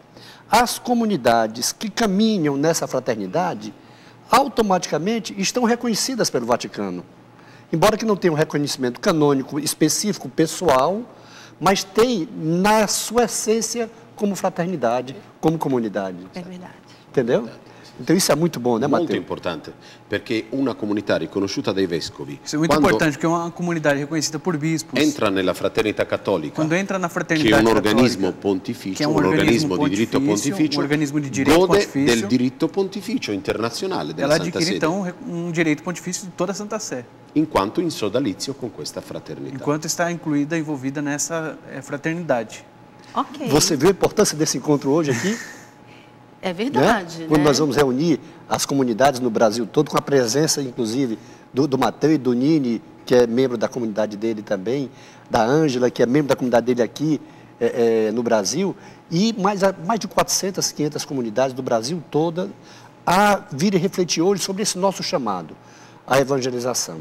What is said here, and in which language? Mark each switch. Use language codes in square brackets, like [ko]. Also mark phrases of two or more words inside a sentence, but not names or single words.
[pt] As comunidades que caminham nessa fraternidade, automaticamente estão reconhecidas pelo Vaticano. Embora que não tenha um reconhecimento canônico específico, pessoal, mas tem na sua essência como fraternidade, como comunidade. É verdade. Entendeu? Então isso é muito bom, né, [it] Molto Matteo? importante, perché una comunità riconosciuta dai vescovi, [pt] Isso é muito [it] quando [pt] importante, porque é uma comunidade reconhecida por bispos. [it] entra nella fraternità cattolica, [pt] Quando entra na [it] che è [pt] fraternidade [it] un organismo [pt] católica, [it] pontificio, che è un un organismo organismo di diritto pontificio, pontificio, un organismo di diritto gode pontificio, del diritto pontificio internazionale della [pt] ela [it] Santa [pt] adquire, [it] Sede, [pt] então, um direito pontifício de toda a Santa Sé, [it] in quanto in sodalizio con questa fraternità. [pt] enquanto está incluída, envolvida nessa fraternidade. Ok. Você viu a importância desse encontro hoje aqui? É verdade, né? Quando nós vamos reunir as comunidades no Brasil todo, com a presença, inclusive, do Matteo e do Nini, que é membro da comunidade dele também, da Ângela, que é membro da comunidade dele aqui no Brasil, e mais de 400, 500 comunidades do Brasil toda a vir e refletir hoje sobre esse nosso chamado, a evangelização.